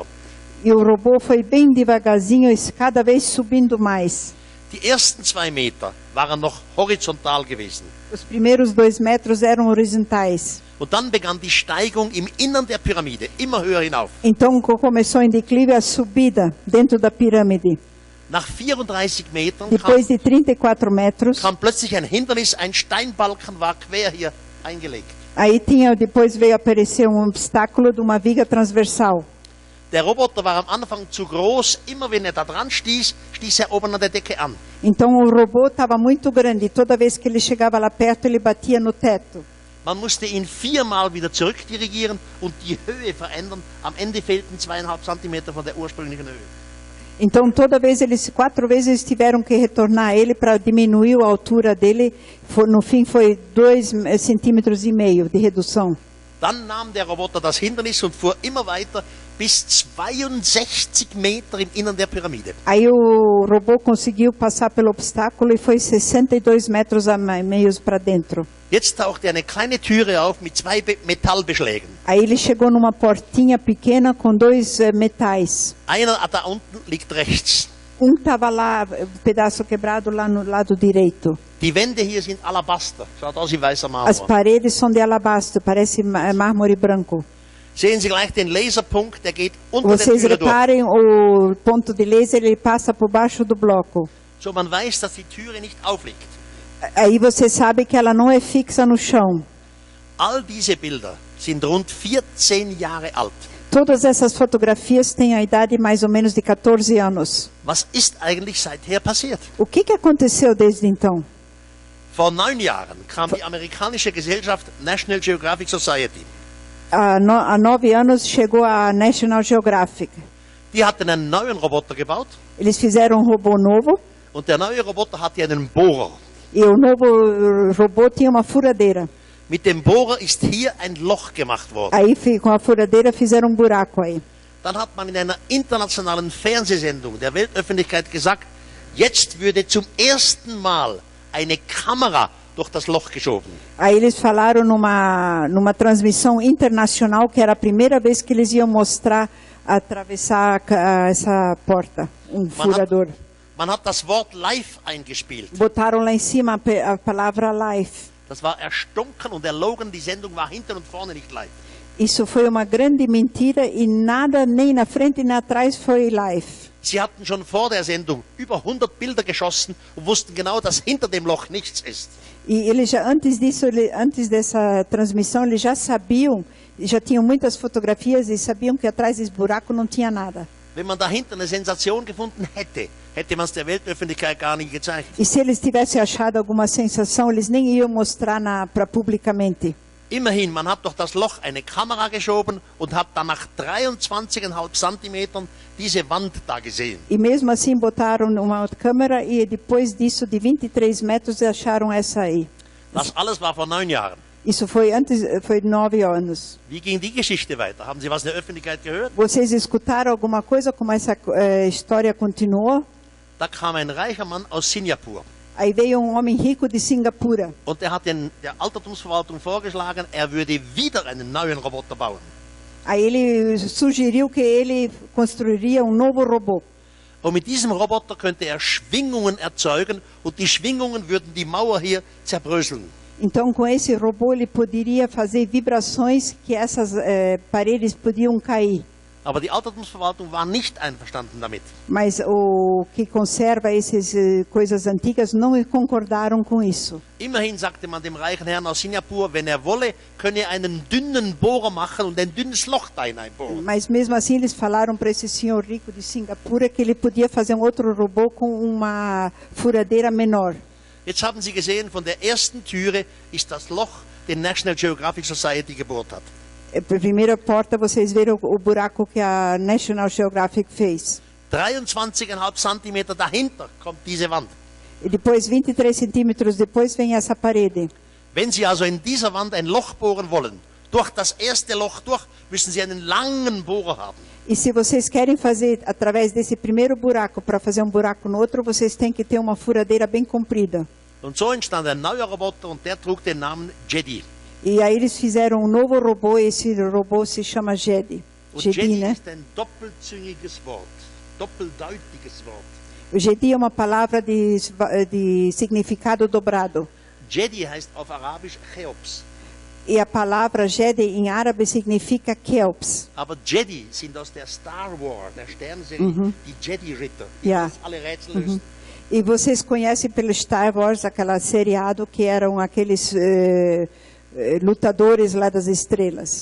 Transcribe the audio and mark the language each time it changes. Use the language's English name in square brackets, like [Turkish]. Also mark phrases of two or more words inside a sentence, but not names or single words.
[Portuguese] E o robô foi bem devagarzinho, cada vez subindo mais. [German] Die ersten 2 Meter waren noch horizontal gewesen. [Portuguese] Os primeiros 2 metros eram horizontais. [German] Und dann begann die Steigung im Innern der Pyramide, immer höher hinauf. [Portuguese] Então começou em declive a subida dentro da pirâmide. [German] Nach 34 Metern [Portuguese] Depois de 34 metros, [German] kam plötzlich ein Hindernis, ein Steinbalken war quer hier eingelegt. [Portuguese] aí depois veio aparecer um obstáculo de uma viga transversal. [German] Der Roboter war am Anfang zu groß, immer wenn da dran stieß, stieß oben an der Decke an. [Portuguese] Então o robô estava muito grande e toda vez que ele chegava lá perto, ele batia no teto. [German] Man musste ihn 4-mal wieder zurückdirigieren und die Höhe verändern. Am Ende fehlten 2,5 Zentimeter von der ursprünglichen Höhe. [Portuguese] Então toda vez 4 vezes eles tiveram que retornar ele para diminuir a altura dele. No fim foi 2,5 centímetros de redução. [German] Dann nahm der Roboter das Hindernis und fuhr immer weiter bis 62 Meter im Innern der Pyramide. [Portuguese] Aí o robô conseguiu passar pelo obstáculo e foi 62 metros a meios para dentro. [German] Jetzt tauchte eine kleine Türe auf mit 2 Metallbeschlägen. [Portuguese] Aí ele chegou numa portinha pequena com 2 metais. [German] Einer da unten liegt rechts. [Portuguese] Estava lá, pedaço quebrado lá no lado direito. [German] Die Wände hier sind Alabaster. Schaut aus wie weißer [Portuguese] As [German] Marmor. [Portuguese] paredes são de alabastro, parece mármore branco. [German] Sehen Sie gleich den Laserpunkt, der geht unter der [Portuguese] Vocês [German] Türe durch. [Portuguese] reparem, o ponto de laser ele passa por baixo do bloco. [German] So, man weiß, dass die Türe nicht aufliegt. [Portuguese] Aí você sabe que ela não é fixa no chão. [German] All diese Bilder sind rund 14 Jahre alt. [Portuguese] Todas essas fotografias têm a idade mais ou menos de 14 anos. [German] Was ist eigentlich seither passiert? [Portuguese] O que aconteceu desde então? [German] Vor 9 Jahren kam die amerikanische Gesellschaft National Geographic Society. [Portuguese] Há 9 anos chegou a National Geographic. [German] Die hatten einen neuen Roboter gebaut [Portuguese] Eles fizeram um robô novo [German] und der neue Roboter hatte einen Bohrer. [Portuguese] e o novo robô tinha uma furadeira. [German] Mit dem Bohrer ist hier ein Loch gemacht worden. [Portuguese] Aí com a furadeira fizeram um buraco aí. [German] Dann hat man in einer internationalen Fernsehsendung der Weltöffentlichkeit gesagt, jetzt würde zum ersten Mal eine Kamera durch das Loch geschoben. [Portuguese] Aí eles falaram numa transmissão internacional que era a primeira vez que eles iam mostrar atravessar essa porta, furador. [German] Man hat das Wort live eingespielt. [Portuguese] Botaram lá em cima a palavra live. [German] Das war erstunken und erlogen, die Sendung war hinten und vorne nicht live. [Portuguese] Isso foi uma grande mentira e nada, nem na frente nem atrás, foi live. [German] Sie hatten schon vor der Sendung über 100 Bilder geschossen und wussten genau, dass hinter dem Loch nichts ist. [Portuguese] E eles já, antes dessa transmissão, eles já sabiam, já tinham muitas fotografias e sabiam que atrás desse buraco não tinha nada. [German] Wenn man dahinter eine Sensation gefunden hätte, hätte man es der Weltöffentlichkeit gar nicht gezeigt. [Portuguese] E se eles tivessem achado alguma sensação, eles nem iam mostrar para publicamente. [German] Immerhin, man hat durch das Loch eine Kamera geschoben und hat dann nach 23,5 Zentimetern diese Wand da gesehen. [Portuguese] E mesmo assim botaram uma outra câmera e depois disso de 23 metros acharam essa aí. [German] Das alles war vor 9 Jahren. [Portuguese] Isso foi 9 anos. [German] Wie ging die Geschichte weiter? Haben Sie was in der Öffentlichkeit gehört? [Portuguese] Vocês escutaram alguma coisa como essa história continuou? [German] Da kam ein reicher Mann aus Singapur. [Portuguese] Aí veio homem rico de Singapura. [German] Und er hat der Altertumsverwaltung vorgeschlagen, er würde wieder einen neuen Roboter bauen. [Portuguese] Aí ele sugeriu que ele construiria novo robô. [German] Und mit diesem Roboter könnte er Schwingungen erzeugen und die Schwingungen würden die Mauer hier zerbröseln. [Portuguese] Então, com esse robô, ele poderia fazer vibrações que essas paredes podiam cair. [German] Aber die Altertumsverwaltung war nicht einverstanden damit. [Portuguese] Mas o que conserva essas coisas antigas não concordaram com isso. [German] Immerhin sagte man dem reichen Herrn aus Singapur, wenn er wolle, könne er einen dünnen Bohrer machen und ein dünnes Loch da hineinbohren. [Portuguese] Mas mesmo assim eles falaram para esse senhor rico de Singapura que ele podia fazer outro robô com uma furadeira menor. [German] Jetzt haben Sie gesehen, von der ersten Türe ist das Loch, den National Geographic Society gebohrt hat. [Portuguese] Primeira porta, vocês viram o buraco que a National Geographic fez. [German] 23,5 Zentimeter dahinter kommt diese Wand. [Portuguese] E depois, 23 centímetros depois, vem essa parede. [German] Wenn Sie also in dieser Wand ein Loch bohren wollen, durch das erste Loch durch, müssen Sie einen langen Bohrer haben. [Portuguese] E se vocês querem fazer através desse primeiro buraco para fazer buraco no outro, vocês têm que ter uma furadeira bem comprida. [German] Und so entstand ein neuer Roboter und der trug den Namen Jedi. [Portuguese] E aí eles fizeram novo robô, esse robô se chama Jedi. [German] Und Jedi, Jedi [Portuguese] né? [German] ist ein doppelzüngiges Wort, doppeldeutiges Wort. [Portuguese] O Jedi é uma palavra de significado dobrado. [German] Jedi heißt auf Arabisch Cheops. [Portuguese] E a palavra Jedi em árabe significa Kelps. [German] Aber Jedi sind aus der Star Wars, der Sternserie, die Jedi-Ritter, die Ja. alle Rätsel lösen. [Portuguese] E vocês conhecem pelo Star Wars, aquela seriado que eram aqueles lutadores lá das estrelas.